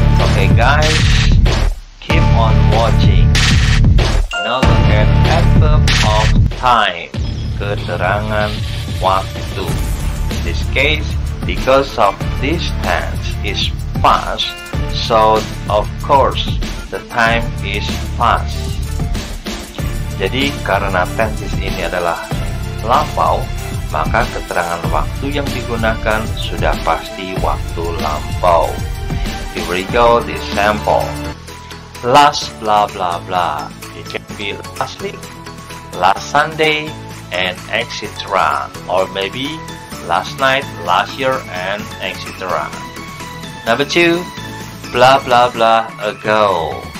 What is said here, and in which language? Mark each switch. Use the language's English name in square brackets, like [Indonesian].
[English] Okay guys, keep on watching. Now look at adverb of time, [Indonesian] keterangan waktu. [English] In this case, because of this tense is past, so of course the time is past. [Indonesian] Jadi karena tenses ini adalah lampau, maka keterangan waktu yang digunakan sudah pasti waktu lampau. [English] Here we go, this sample. Last blah blah blah. It can be last week, last Sunday, and etc. Or maybe last night, last year, and etc. Number 2, blah blah blah ago.